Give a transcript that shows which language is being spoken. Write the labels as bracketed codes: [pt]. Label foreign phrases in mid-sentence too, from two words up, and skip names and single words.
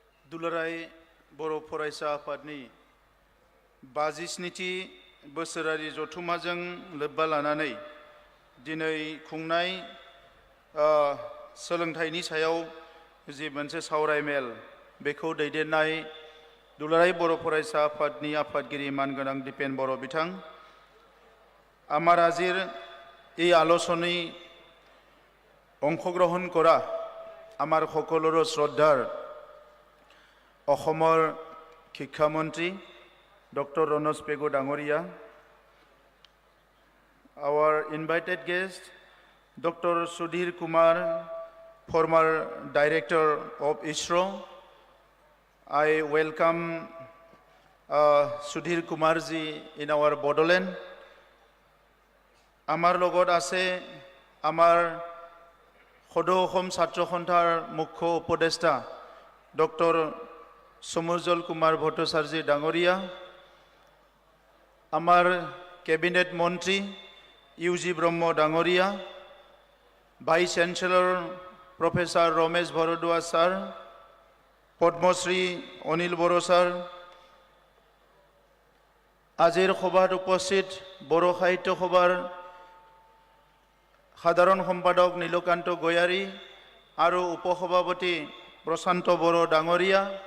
[brx] दुलाराय बर' फरायसा आफादनि 57थि बोसोरारि जथुम्माजों लोब्बा लानानै दिनै खुंनाय सोलोंथाइनि सायाव जि मोनसे सावरायमेल बेखौ दैदेननाय दुलाराय बर' फरायसा आफादनि आफादगिरि मानगोनां दिपेन बर' बिथां [as] আমার আজির এই আলোচনী অংশগ্রহণ করা আমার সকলৰো শ্ৰদ্ধাৰ অসমৰ শিক্ষামন্ত্ৰী ডক্টৰ ৰনোজ পেগু ডাঙৰীয়া, [en] our invited guest Dr. Sudhir Kumar, former director of ISRO. I welcome Sudhir Kumar ji in our Bodoland. [as] আমাৰ লগত আছে আমাৰ সদৌ অসম ছাত্ৰ সন্থাৰ মুখ্য উপদেষ্টা ডক্টৰ সমুজ্জ্বল কুমাৰ ভট্টাচাৰ্য ডাঙৰীয়া, আমাৰ কেবিনেট মন্ত্ৰী ইউজি ব্ৰহ্ম ডাঙৰীয়া, ভাইচ চেঞ্চেলৰ প্ৰফেচাৰ ৰমেশ ভৰদ্বাজ ছাৰ, পদ্মশ্ৰী অনিল বড়ো ছাৰ, আজিৰ সভাত উপস্থিত বড়ো সাহিত্য সভাৰ সাধাৰণ সম্পাদক নীলকান্ত গয়াৰী আৰু উপসভাপতি প্ৰশান্ত বড়ো ডাঙৰীয়া,